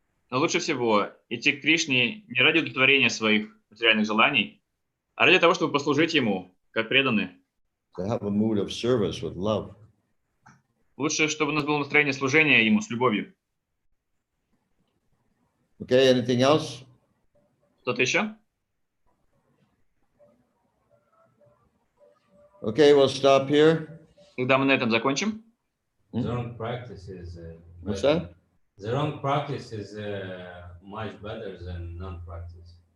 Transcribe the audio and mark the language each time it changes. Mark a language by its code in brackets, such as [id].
[ru] Но лучше всего идти к Кришне не ради удовлетворения своих материальных желаний, а ради того, чтобы послужить Ему, как преданные. [en] To have a mood of service with love. [ru] Лучше, чтобы у нас было настроение служения Ему с любовью. [en] Okay, anything else? [ru] Кто-то еще? [en] Okay, we'll stop here. [ru] Тогда мы на этом закончим. [en] The wrong practice is. What's better. that? The wrong practice is much better than non-practice.